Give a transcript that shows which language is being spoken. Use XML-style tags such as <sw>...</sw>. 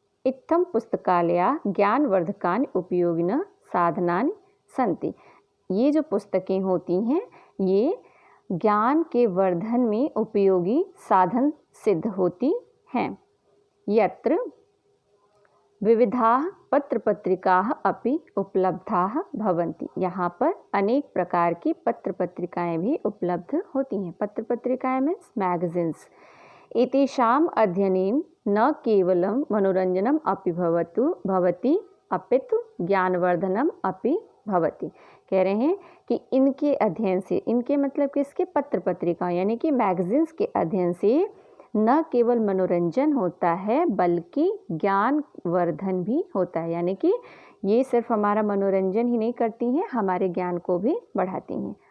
<sa>इत्थं पुस्तकालयाः ज्ञानवर्धकानि उपयोगिनः साधनानि सन्ति।</sa> <hi>ये जो पुस्तकें होती हैं ये ज्ञान के वर्धन में उपयोगी साधन सिद्ध होती हैं।</hi> <sa>यत्र विविधाः पत्रपत्रिकाः अपि उपलब्धाः भवन्ति।</sa> <hi>यहाँ पर अनेक प्रकार की पत्र पत्रिकाएँ भी उपलब्ध होती हैं। पत्र पत्रिकाएँ मीन्स मैगजीन्स।</hi> <sa>एतेषाम् अध्ययनेन न केवलं मनोरंजनम अपि भवति अपितु ज्ञानवर्धनम अपि भवति।</sa> <hi>कह रहे हैं कि इनके अध्ययन से, इनके मतलब किसके? पत्र पत्रिका यानी कि मैगजीन्स के अध्ययन से न केवल मनोरंजन होता है बल्कि ज्ञानवर्धन भी होता है। यानी कि ये सिर्फ हमारा मनोरंजन ही नहीं करती हैं, हमारे ज्ञान को भी बढ़ाती हैं।</hi>